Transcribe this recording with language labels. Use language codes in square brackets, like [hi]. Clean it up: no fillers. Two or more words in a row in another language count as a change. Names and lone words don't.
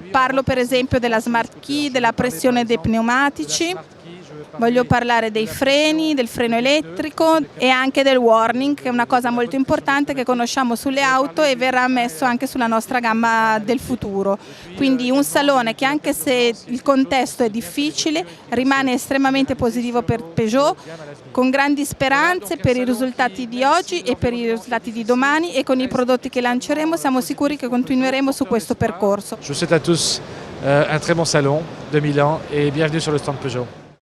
[it] Parlo per esempio della Smart Key, della pressione dei pneumatici, voglio parlare dei freni, del freno elettrico e anche del warning, che è una cosa molto importante che conosciamo sulle auto e verrà messo anche sulla nostra gamma del futuro. Quindi un salone che, anche se il contesto è difficile, rimane estremamente positivo per Peugeot, con grandi speranze per i risultati di oggi e per i risultati di domani, e con i prodotti che lanceremo siamo sicuri che continueremo su questo percorso. [fr] Je vous souhaite à tous un très bon salon de Milan et bienvenue sur le stand Peugeot.